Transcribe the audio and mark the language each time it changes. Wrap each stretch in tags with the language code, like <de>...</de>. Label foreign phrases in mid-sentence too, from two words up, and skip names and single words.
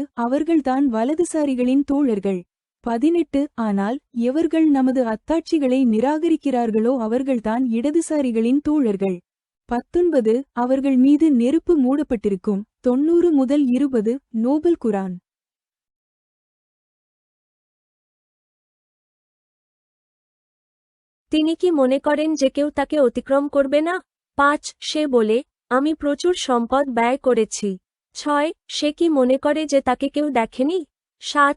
<ta>அவர்கள்தான் வலதுசாரிகளின் தோழர்கள். 18. ஆனால் எவர்கள் நமது அத்தாட்சிகளை நிராகரிக்கிறார்களோ அவர்கள்தான் இடதுசாரிகளின் தோழர்கள். 19. அவர்கள் மீது நெருப்பு மூடப்பட்டிருக்கும். 90 முதல் 20. நோபல் குரான்.</ta> <bn>তিনি কি মনে করেন যে কেউ তাকে অতিক্রম করবে না? 5. সে বলে, আমি প্রচুর সম্পদ ব্যয় করেছি। 6. সে কি মনে করে যে তাকে কেউ দেখেনি? 7.</bn>